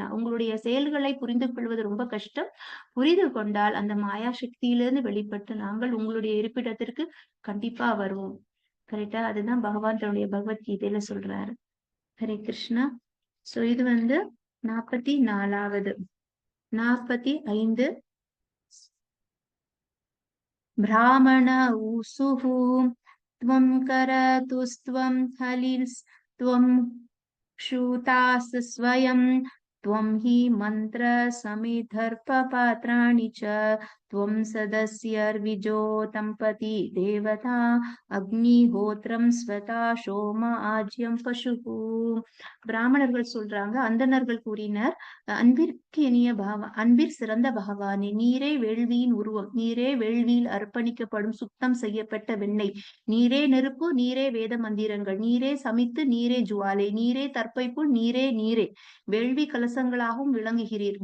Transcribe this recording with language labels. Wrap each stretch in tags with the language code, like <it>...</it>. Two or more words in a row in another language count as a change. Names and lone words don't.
<ta>உங்களுடைய செயல்களை புரிந்து கொள்வது ரொம்ப கஷ்டம். புரிந்து கொண்டால் அந்த மாயா சக்தியிலிருந்து வெளிப்பட்டு நாங்கள் உங்களுடைய இருப்பிடத்திற்கு கண்டிப்பா வருவோம். கரெக்டா? அதுதான் பகவான் தன்னுடைய பகவத்கீதையில சொல்றாரு. ஹரே கிருஷ்ணா. சோ இது 44வது 45</ta> <sa>ब्राह्मण ऊसुः त्वं करतुस्त्वं हलिस्त्वं क्षुतास् स्वयं त्वं हि मंत्र समिधर्पपात्राणि च त्वं सदस्यर्विजोतंपति देवता अग्निहोत्रं स्वता सोम आज्यं पशुः.</sa> <ta>பிராமணர்கள் சொல்றாங்க, அந்தணர்கள் கூறினர், அன்பிற்கு இனிய அன்பிற் சிறந்த பகவானே, நீரே வேள்வியின் உருவம், நீரே வேள்வியில் அர்ப்பணிக்கப்படும் சுத்தம் செய்யப்பட்ட வெண்ணெய், நீரே நெருப்பு, நீரே வேத மந்திரங்கள், நீரே சமித்து, நீரே ஜுவாலை, நீரே தற்பைப்புள், நீரே நீரே வேள்வி கலசங்களாகவும் விளங்குகிறீர்.</ta>